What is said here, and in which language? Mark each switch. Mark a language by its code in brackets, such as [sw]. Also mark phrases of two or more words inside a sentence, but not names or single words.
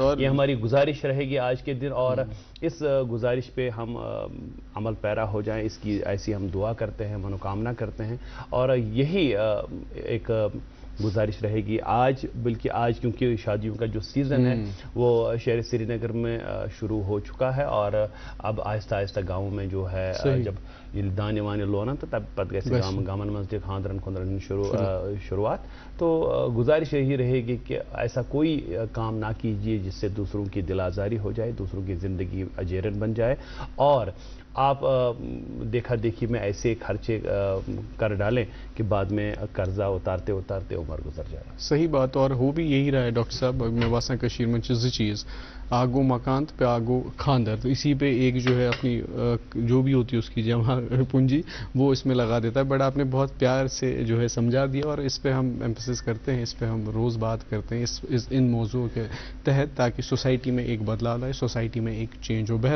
[ur] یہ ہماری گزارش رہے گی آج کے دن, اور اس گزارش پہ ہم عمل پیرا ہو جائیں, اس کی ایسی ہم دعا کرتے ہیں, منوکامنا کرتے ہیں. اور یہی ایک گزارش رہے گی آج, بلکہ آج کیونکہ شادیوں کا جو سیزن ہے وہ شہر سری نگر میں شروع ہو چکا ہے, اور اب آہستہ آہستہ گاؤں میں جو ہے جب یہ دانے وانے لونا [ks] تو تب پتہ گژھِ گامن مز تہ خاندرن خاندرن شروعات. [ur] تو گزارش یہی رہے گی کہ ایسا کوئی کام نہ کیجیے جس سے دوسروں کی دل آزاری ہو جائے, دوسروں کی زندگی اجیرن بن جائے, اور آپ دیکھا دیکھی میں ایسے خرچے کر ڈالیں کہ بعد میں قرضہ اتارتے اتارتے عمر گزر جائے. صحیح بات, اور ہو بھی یہی رہا ہے ڈاکٹر صاحب. [ks] میں باسان کشیر میں زٕ چیز, آگو مکان پہ آگو خاندر, [ur] تو اسی پہ ایک جو ہے اپنی جو بھی ہوتی ہے اس کی جمع پونجی وہ اس میں لگا دیتا ہے. بٹ آپ نے بہت پیار سے جو ہے سمجھا دیا, اور اس پہ ہم ایمفسس کرتے ہیں, اس پہ ہم روز بات کرتے ہیں ان موضوع کے تحت, تاکہ سوسائٹی میں ایک بدلاؤ آئے, سوسائٹی میں ایک چینج ہو.